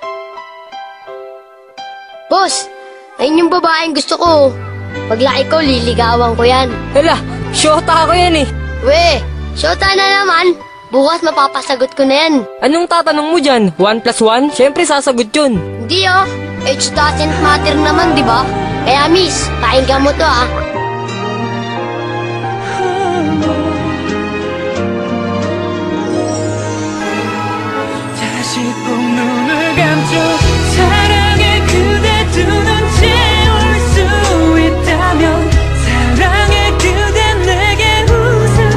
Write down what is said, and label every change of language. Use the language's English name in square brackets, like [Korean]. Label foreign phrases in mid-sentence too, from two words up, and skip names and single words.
[Filipino] Boss, ayun yung babaeng gusto ko. Paglaki ko, liligawan ko yan. Hala, syota ako yan eh. We, syota na naman. Bukas mapapasagot ko na yan. Anong tatanong mo dyan? 1 plus 1? Siyempre sasagot yun. Hindi oh, [English] age doesn't matter [Filipino] naman, di ba? Kaya miss, pakinggan mo to ah. [Korean] 다시 꼭 눈을 감죠. 사랑의 그대 두 눈 채울 수 있다면 사랑의 그대 내게 웃음